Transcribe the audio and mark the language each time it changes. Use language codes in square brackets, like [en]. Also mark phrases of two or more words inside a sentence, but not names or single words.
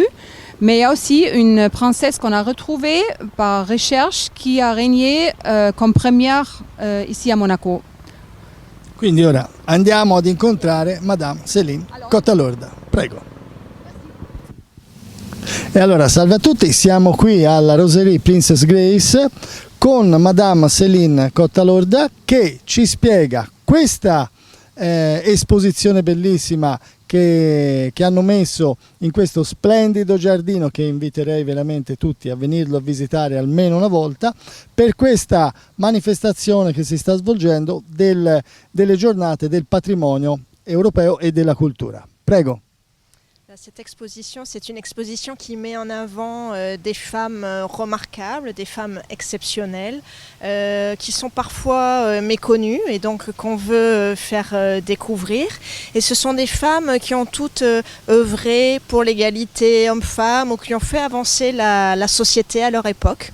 [fr] Mais il y a aussi une princesse qu'on a retrouvée par recherche qui a régné comme première ici à Monaco. [it] Quindi ora andiamo ad incontrare Madame Céline Cottalorda. Prego. E allora salve a tutti, siamo qui alla Rosary Princess Grace con Madame Céline Cottalorda che ci spiega questa esposizione bellissima che hanno messo in questo splendido giardino che inviterei veramente tutti a venirlo a visitare almeno una volta per questa manifestazione che si sta svolgendo delle giornate del patrimonio europeo e della cultura. Prego. Das [fr] Cette exposition, c'est une exposition qui met en avant des femmes remarquables, des femmes exceptionnelles, qui sont parfois méconnues et donc qu'on veut faire découvrir. Et ce sont des femmes qui ont toutes œuvré pour l'égalité homme-femme ou qui ont fait avancer la société à leur époque.